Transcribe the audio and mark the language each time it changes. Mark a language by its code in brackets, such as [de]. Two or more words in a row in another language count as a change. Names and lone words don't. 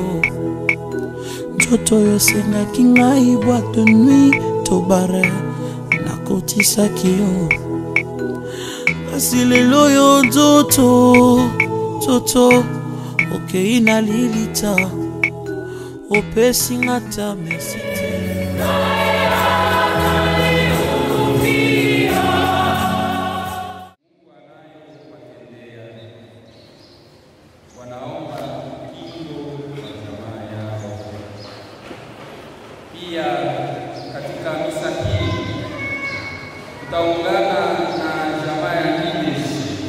[ln] Nzoto yosengaki ngai [fr] boîte de nuit [ln] to bare, nakotisaki yo. Kasi lelo yo nzoto okei na lilita, opesi ngata merci. [sw] Pia katika misa hii tutaungana na jamaa ya Nideshi